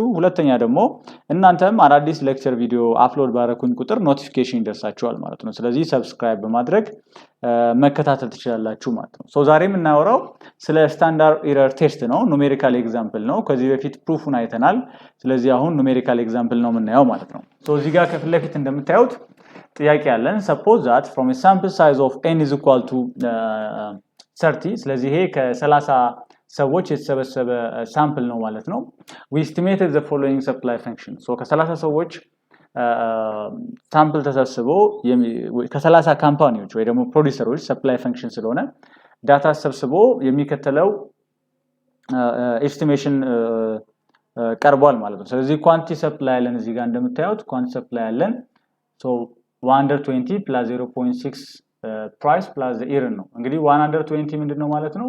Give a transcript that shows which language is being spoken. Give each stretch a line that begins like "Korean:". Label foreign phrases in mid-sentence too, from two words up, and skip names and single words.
Amharic: ሁለተኛ ደግሞ እናንተም አዳዲስ
English: lecture video upload
Amharic: ባረኩኝ ቁጥር ኖቲፊኬሽን ይደርሳችኋል ማለት ነው። ስለዚህ ሰብስክራይብ በማድረግ መከታተል ትችላላችሁ ማለት ነው። ዛሬ የምናወራው ስለ
English: standard error test
Amharic: ነው።
English: numerical example
Amharic: ነው። ከዚህ በፊት ፕሩፉን አይተናል። ስለዚህ አሁን
English: numerical example
Amharic: ነው የምናየው ማለት ነው። እዚህ ጋር ከፊት ለፊት እንደምታዩት ጥያቄ አለን።
English: suppose that from a sample size of n is equal to 30
Amharic: ስለዚህ ይሄ ከ30 ሰዎች የተሰበሰበ ሳምፕል ነው ማለት ነው።
English: we estimated the following supply function
Amharic: ከ30 ሰዎች ሳምፕል ተሰብስቦ ከ30 ካምፓኒዎች ወይ ደግሞ ፕሮዲዩሰሮች
English: supply function
Amharic: ስለሆነ ዳታ ተሰብስቦ የሚከተለው ኤስቲሜሽን ቀርቧል ማለት ነው። ስለዚህ
English: quantity supply
Amharic: አለን እዚህ ጋር እንደምታዩት
English: quantity supply
Amharic: አለን 120 plus 0.6 ፕራይስ
English: plus the error
Amharic: ነው። እንግዲህ 120 ምንድነው ማለት ነው?